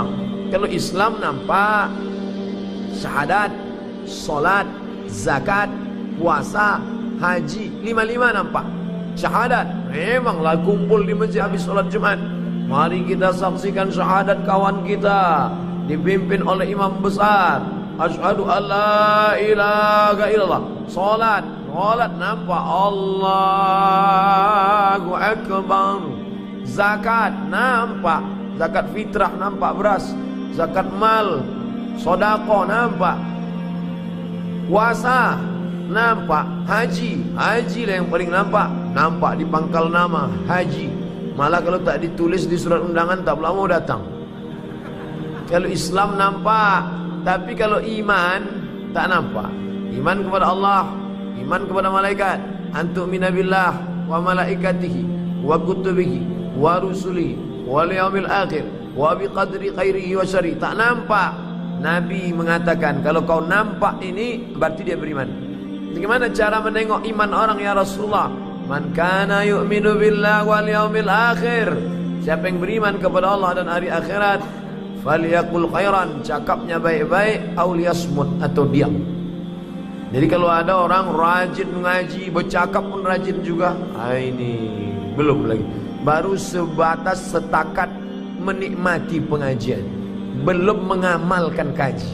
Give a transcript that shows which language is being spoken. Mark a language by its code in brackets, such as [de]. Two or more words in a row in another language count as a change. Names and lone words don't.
[ms] Kalau Islam nampak, syahadat, solat, zakat, puasa, haji, lima nampak. Syahadat, memanglah kumpul di masjid habis solat Jumat. Mari kita saksikan syahadat kawan kita, dipimpin oleh imam besar. [ar] أشهد أن لا إله إلا الله. [ms] Solat nampak, [ar] الله أكبر. [ms] Zakat nampak, zakat fitrah nampak beras, zakat mal, sedekah nampak. Puasa nampak, haji lah yang paling nampak di pangkal nama haji. Malah kalau tak ditulis di surat undangan tak mau datang. Kalau Islam nampak, tapi kalau iman tak nampak. Iman kepada Allah, iman kepada malaikat, [ar] أن تؤمن بالله وملائكته وكتبه ورسله واليوم الآخر وبقدره خيره وشره. [ms] Tak nampak. Nabi mengatakan kalau kau nampak ini berarti dia beriman. Bagaimana cara menengok iman orang [ar] يا رسول الله? من كان يؤمن بالله واليوم الآخر. [ms] Siapa yang beriman kepada Allah dan hari akhirat, [ar] فليقل خيرا, [ms] cakapnya baik-baik, [ar] أو ليصمت, [ms] atau diam. Jadi kalau ada orang rajin mengaji, bercakap pun rajin juga, ini belum lagi. Baru sebatas setakat menikmati pengajian, belum mengamalkan kaji.